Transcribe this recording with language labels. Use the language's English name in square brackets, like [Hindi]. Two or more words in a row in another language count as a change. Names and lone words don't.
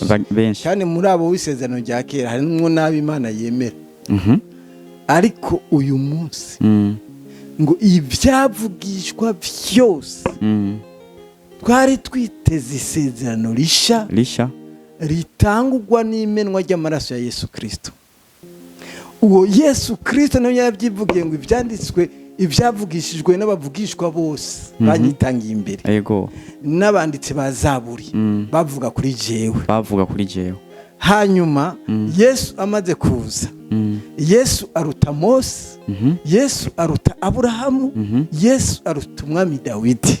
[Rundi] Kandi muri abo w'isezerano rya kera harimo n'ab'Imana yemera. Ariko uyu munsi ngo ibyavugishwa byose twari twiteze isezerano risha ritangurwa n'imenwa ry'amaraso ya Yesu Kristo. Uwo Yesu Kristo nawe yabyivugiye ngo ibyanditswe ibyavugishijwe n'abavugishwa bose banyitangiye imbere. Yego. N'abanditse ba Zaburi bavuga kuri jewe. Hanyuma Yesu amaze kuza, Yesu aruta Mose, Yesu aruta Aburahamu, Yesu aruta umwami Dawidi.